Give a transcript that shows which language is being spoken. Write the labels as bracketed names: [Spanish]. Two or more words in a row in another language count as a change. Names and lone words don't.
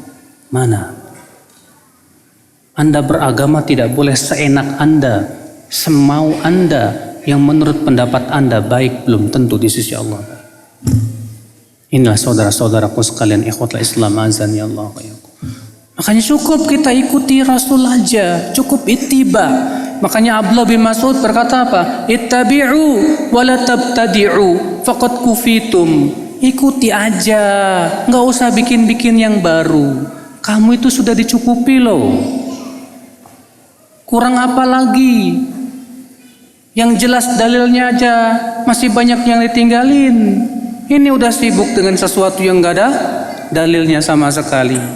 [Indonesian] Anda beragama tidak boleh seenak Anda, semau Anda, yang menurut pendapat Anda baik belum tentu di sisi Allah. Inilah saudara-saudaraku sekalian, [Arabic] إخوة الإسلام أعزني الله. [Indonesian] Makanya cukup kita ikuti Rasul aja, cukup ittiba. Makanya Abdullah bin Mas'ud berkata apa? [Arabic] اتبعوا ولا تبتدعوا فقد كفيتم. [Indonesian] Ikuti aja, nggak usah bikin-bikin yang baru. Kamu itu sudah dicukupi loh. Kurang apa lagi? Yang jelas dalilnya aja masih banyak yang ditinggalin. Ini udah sibuk dengan sesuatu yang gak ada dalilnya sama sekali.